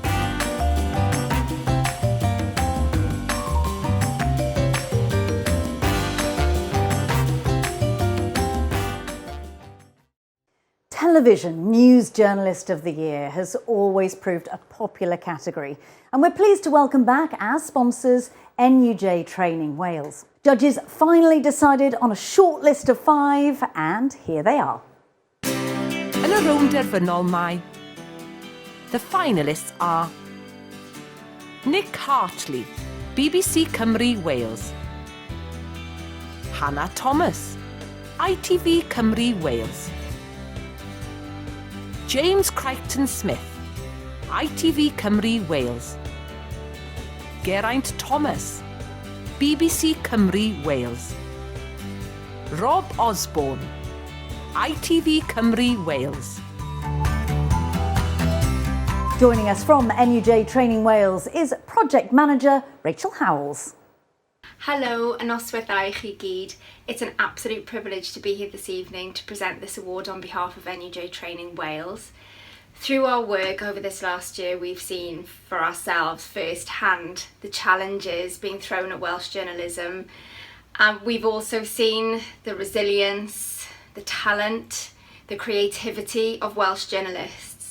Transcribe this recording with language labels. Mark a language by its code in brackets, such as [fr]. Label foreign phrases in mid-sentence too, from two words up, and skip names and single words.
[en] Television News Journalist of the Year has always proved a popular category, and we're pleased to welcome back as sponsors NUJ Training Wales. Judges finally decided on a short list of 5, and here they are. [cy] Yn y rownd derfynol mae, [en] the finalists are Nick Hartley, BBC Cymru Wales, Hannah Thomas, ITV Cymru Wales, James Crichton Smith, ITV Cymru Wales, Geraint Thomas, BBC Cymru Wales, Rob Osborne, ITV Cymru Wales. Joining us from NUJ Training Wales is Project Manager Rachel Howells. Hello and [cy] noswaith i chi gyd. [en] It's an absolute privilege to be here this evening to present this award on behalf of NUJ Training Wales. Through our work over this last year, we've seen for ourselves firsthand the challenges being thrown at Welsh journalism. And we've also seen the resilience, the talent, the creativity of Welsh journalists.